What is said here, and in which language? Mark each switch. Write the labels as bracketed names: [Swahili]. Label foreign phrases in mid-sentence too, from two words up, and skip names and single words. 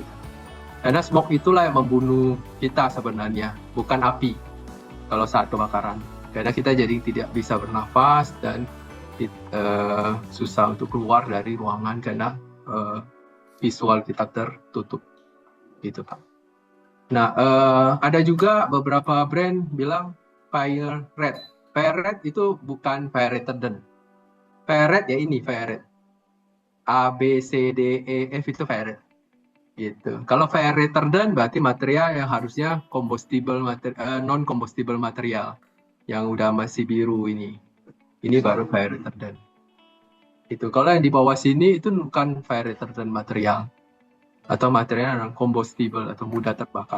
[Indonesian] Karena smoke itulah yang membunuh kita sebenarnya, bukan api kalau saat kebakaran. Karena kita jadi tidak bisa bernafas dan susah untuk keluar dari ruangan karena visual kita tertutup gitu Pak. Nah, ada juga beberapa brand bilang [English] fire red. Fire red [Indonesian] itu bukan [English] fire retardant. Fire red [Indonesian] ya ini [English] fire red. [Indonesian] A, B, C, D, E, F itu [English] fire red. [Indonesian] Gitu. Kalau [English] fire retardant [Indonesian] berarti material yang harusnya [English] non combustible material [Indonesian] yang udah masih biru ini. Ini baru [English] fire retardant. [Indonesian] Itu. Kalau yang di bawah sini itu bukan [English] fire retardant material [Indonesian] atau material yang combustible atau mudah terbakar.